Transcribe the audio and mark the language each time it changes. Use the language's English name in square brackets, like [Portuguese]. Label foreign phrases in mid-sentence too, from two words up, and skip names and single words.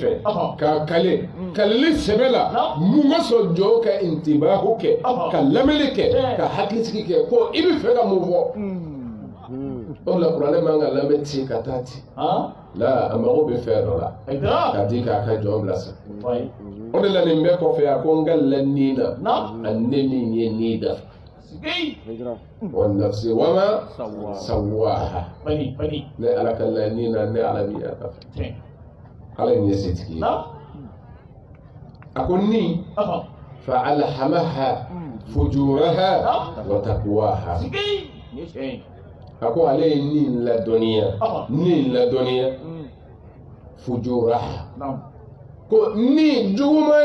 [Bambara] fɛ k'a kale kalili sɛbɛ la mun ka sɔn jɔn ka intibahu kɛ ka lamɛnni kɛ ka hakilitigi kɛ ko i bɛ fɛ ka mun fɔ o la kuranɛ man ka lamɛn ten ka taa ten la a mago bɛ fɛn dɔ la ka di k'a ka jɔn bilasira o de la nin bɛɛ kɔfɛ a ko n ka lanin na a ne min ye nin da [Arabic] والنفس وما سواها [Bambara] ne ala ka laɲini na ne ala b'i yata fɛ ala in ye setigi ye a ko ni [Arabic] فألهمها فجورها وتقواها [Bambara] a ko ale ye nin ladɔnniya fujuraha ko ni juguman